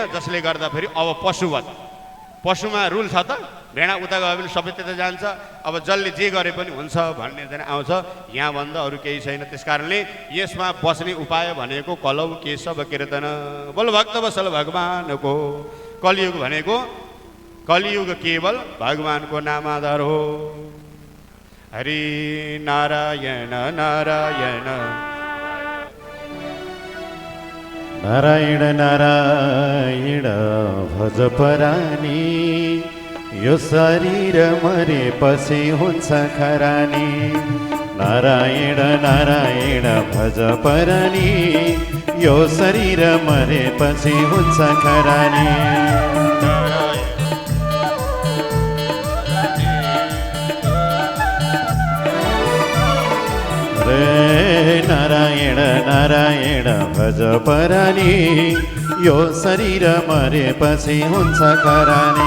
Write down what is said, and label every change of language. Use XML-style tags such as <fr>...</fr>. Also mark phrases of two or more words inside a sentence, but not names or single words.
<ne>जसले गर्दा फेरि अब पशुमा रुल छ त, भेडा उता गयो भने सबै त्यता जान्छ, अब जसले जे गरे पनि हुन्छ भन्ने चाहिँ आउँछ। यहाँभन्दा अरू केही छैन। त्यस कारणले यसमा बस्ने उपाय भनेको</ne> <sa>कलौ केशव कीर्तन।</sa> <ne>बोलो भक्तवत्सल भगवानको। कलियुग भनेको, कलियुग केवल भगवानको नामाधार हो। हरि नारायण नारायण नारायण नारायण भज परानी, यो शरीर मरेपछि हुन्छ खरानी। नारायण नारायण भज परानी, यो शरीर मरेपछि हुन्छ खरानी। नारायण नारायण भज परानी, यो शरीर मरेपछि हुन्छ खरानी।</ne>